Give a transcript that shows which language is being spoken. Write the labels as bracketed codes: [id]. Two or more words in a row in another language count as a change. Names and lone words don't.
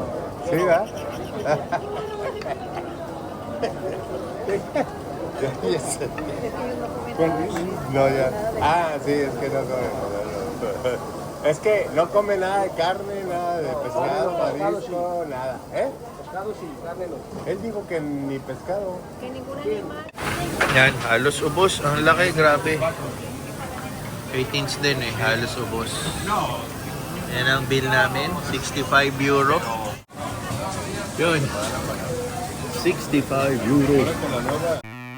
[es] Sí, ¿verdad? Ya sé. No, ya. Ah, sí, es que no come. Es que no come nada de carne, nada de pescado, marisco, nada. ¿Eh? pescado sí, carne no. Él dijo que ni pescado. [tl] Yan, halos ubos. Ang laki, grabe. 18 din eh, halos ubos. Yan ang bill namin, 65 euro. Yun. 65 euro.